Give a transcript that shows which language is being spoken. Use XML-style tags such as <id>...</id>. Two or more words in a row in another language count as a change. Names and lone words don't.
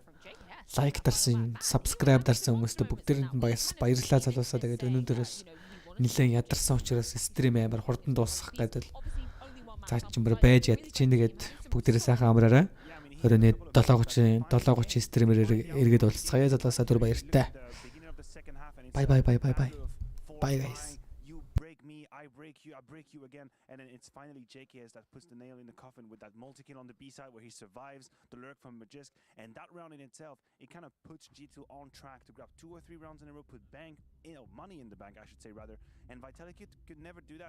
<mn>Лайк дарсан, subscribe дарсан хүмүүстээ бүгдээрэнд нь баярлалаа залуусаа. Тэгээд өнөөдрөөс нэлээд ядарсан учраас стрим амар хурдан дуусгах гэдэг л цаачмар байж ядчих. Тэгээд бүгдээрээ сайхан амраарай. Өрөөний 7:30 стримээр эргээд уулзцгаая. Залуусаа түр баяртай.</mn> <en>Bye guys. I break you again, and then it's finally JKS that puts the nail in the coffin with that multi-kill on the B side where he survives the lurk from Magisk, and that round in itself, it kind of puts G2 on track to grab 2 or 3 rounds in a row, put money in the bank, I should say rather, and Vitality could never do that.</en>